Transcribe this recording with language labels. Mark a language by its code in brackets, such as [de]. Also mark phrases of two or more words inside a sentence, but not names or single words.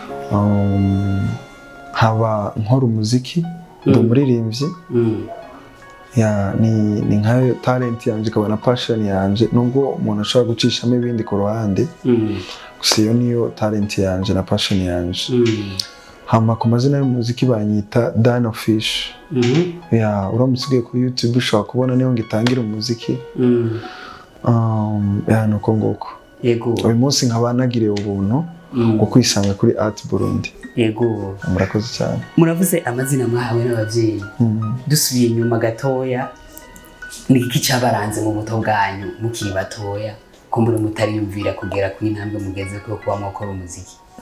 [rn] Haba nkora umuziki ndi umuririmbyi ya ni nkayo talent yanje kabana passion yanje nubwo umuntu ashobora gucishamo ibindi ku ruhande gusa iyo niyo talent yanje na passion yanje. Hama ku mazina y'umuziki banyita Dan Official. Ya uramutse ugiye kuri YouTube ushobora kubona niyo ngitangira umuziki. Ya nuko nguko. Yego. Uyu munsi nkabanagiriye ubuntu bwo kwisanga kuri Art Burundi. Yego. Murakoze cyane. Muravuze amazina mwahawe n'abavyeyi. Dusubiye inyuma gatoya ni iki cyabaranze mu buto bwanyu mukiri batoya kumbura mutariyumvira kugera ku intambwe mugeze ko kuba mwakora umuziki?